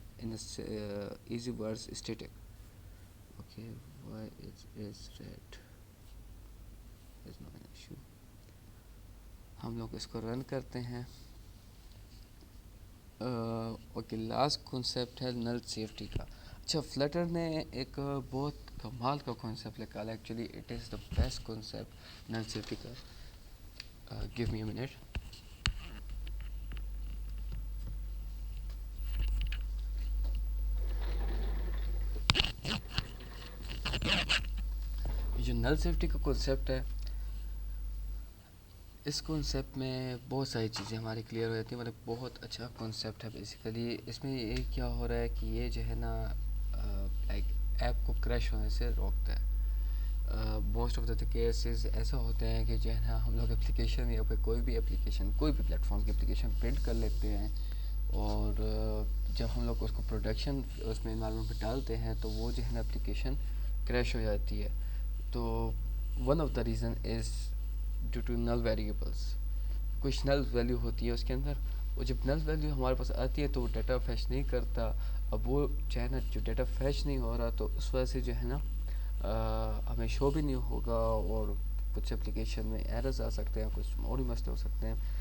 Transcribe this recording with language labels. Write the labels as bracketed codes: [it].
[en] In easy words static. Okay, why is red is not an issue. [ur] ہم لوگ اس کو رن کرتے ہیں. اوکے، لاسٹ کنسیپٹ ہے نل سیفٹی کا. اچھا، فلٹر نے ایک بہت کمال کا کنسیپٹ نکالا. [en] Actually it is the best concept null safety کا. Give me a minute. [ur] جو نل سیفٹی کا کنسیپٹ ہے، اس کنسیپٹ میں بہت ساری چیزیں ہماری کلیئر ہو جاتی ہیں. مطلب بہت اچھا کنسیپٹ ہے بیسیکلی. اس میں یہ کیا ہو رہا ہے کہ یہ جو ہے نا لائک ایپ کو کریش ہونے سے روکتا ہے. موسٹ آف دا کیسز ایسا ہوتے ہیں کہ جو ہے نا ہم لوگ اپلیکیشن یا پھر کوئی بھی پلیٹ فارم کی اپلیکیشن بلڈ کر لیتے ہیں، اور جب ہم لوگ اس کو پروڈکشن اس میں انوائرمنٹ پہ ڈالتے ہیں تو وہ جو ہے نا اپلیکیشن کریش ہو جاتی ہے. [en] تو one of the reason is due to null variables. [ur] کچھ نل ویلیو ہوتی ہے اس کے اندر، اور جب نل ویلیو ہمارے پاس آتی ہے تو وہ ڈیٹا فیچ نہیں کرتا. اب وہ جو ہے نا جو ڈیٹا فیچ نہیں ہو رہا تو اس وجہ سے جو ہے نا ہمیں شو بھی نہیں ہوگا، اور کچھ اپلیکیشن میں ایررز آ سکتے ہیں، کچھ اور بھی مسئلے ہو سکتے ہیں.